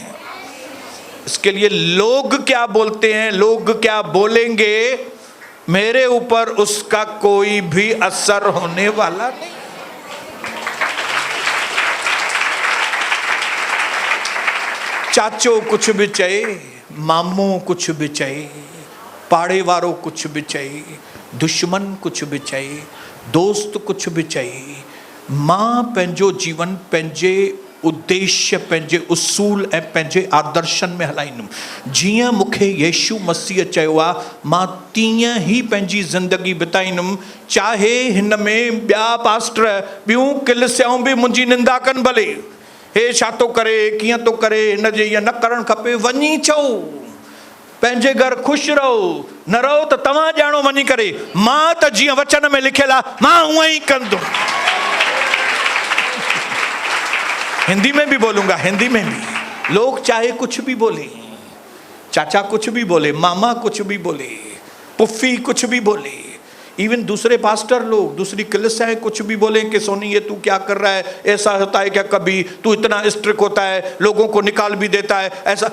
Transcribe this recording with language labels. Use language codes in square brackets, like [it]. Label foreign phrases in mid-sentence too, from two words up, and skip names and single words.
[hi] इसके लिए लोग क्या बोलते हैं, लोग क्या बोलेंगे, मेरे ऊपर उसका कोई भी असर होने वाला नहीं। चाचो कुछ भी चाहिए, मामू कुछ भी चाहिए, [sd] पाड़े वारो [hi] कुछ भी चाहिए, दुश्मन कुछ भी चाहिए, दोस्त कुछ भी चाहिए, [sd] मां पंहिंजो जीवन पंहिंजे उद्देश्य, पंहिंजे उसूल ऐं पंहिंजे आदर्शन में हलाईंदुमि। जीअं मूंखे यीशु मसीह चयो आहे, मां तीअं ई पंहिंजी ज़िंदगी बिताईंदुमि, चाहे हिन में ॿिया पास्टर ॿियूं कलीसियाऊं बि मुंहिंजी निंदा कनि भले, हे छा थो करे, कीअं थो करे, हिन जे ईअं न करणु खपे। वञी चओ, पंहिंजे घर ख़ुशि रहो, न रहो त तव्हां ॼाणो वञी करे, मां त जीअं वचन में लिखियलु आहे मां उअं ई कंदुमि। [hi] हिंदी में भी बोलूंगा, हिंदी में भी। लोग चाहे कुछ भी बोले, चाचा कुछ भी बोले, मामा कुछ भी बोले, पुफ्फी कुछ भी बोले, इवन दूसरे पास्टर लोग, दूसरी कलीसियाएं कुछ भी बोले कि सोनी ये तू क्या कर रहा है, ऐसा होता है क्या कभी, तू इतना स्ट्रिक्ट होता है, लोगों को निकाल भी देता है, ऐसा।